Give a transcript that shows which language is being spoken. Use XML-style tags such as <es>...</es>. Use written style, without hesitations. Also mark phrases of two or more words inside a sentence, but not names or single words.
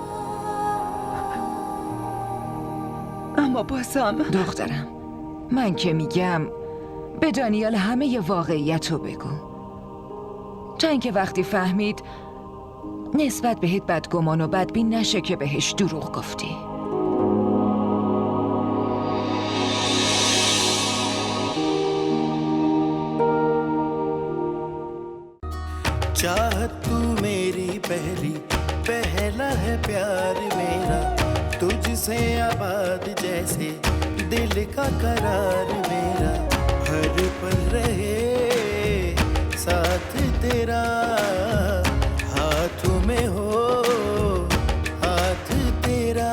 <fa>اما بازم دخترم، من که میگم به دانیال همه ی واقعیت رو بگو، تا اینکه وقتی فهمید نسبت بهت بدگمان و بدبین نشه که بهش دروغ گفتی.</fa> <hi>चाहत तू मेरी पहला है प्यार मेरा, तुझसे आबाद जैसे दिल का करार मेरा, हर पल रहे साथ तेरा, हाथों में हो हाथ तेरा।</hi>